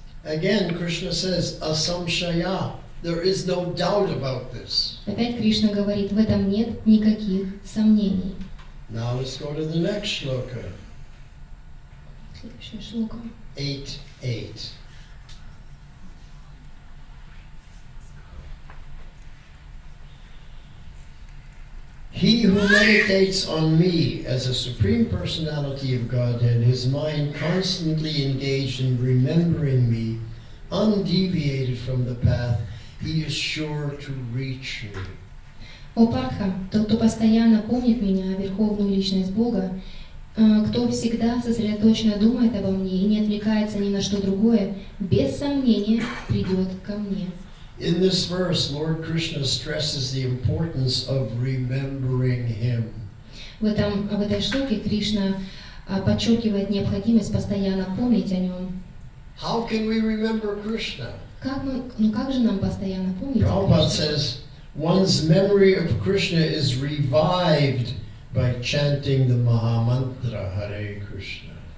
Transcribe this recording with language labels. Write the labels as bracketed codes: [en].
[en] Again, Krishna says, asamshaya. There is no doubt about this. [ru] Опять Кришна говорит, в этом нет никаких сомнений. [en] Now let's go to the next shloka. [ru] Следующая шлока. [en] 8.8. He who meditates on me as a Supreme Personality of Godhead, his mind constantly engaged in remembering me, undeviated from the path, he is sure to reach me. [ru] О Партха, тот, кто постоянно помнит меня, Верховную Личность Бога, кто всегда сосредоточенно думает обо мне и не отвлекается ни на что другое, без сомнения придет ко мне. [en] In this verse, Lord Krishna stresses the importance of remembering him. [ru] В этой шлоке Кришна подчеркивает необходимость постоянно помнить о нем. [en] How can we remember Krishna? [ru] Как же нам постоянно помнить? [en] Prabhupada says one's memory of Krishna is revived by chanting the Mahamantra Hare Krishna.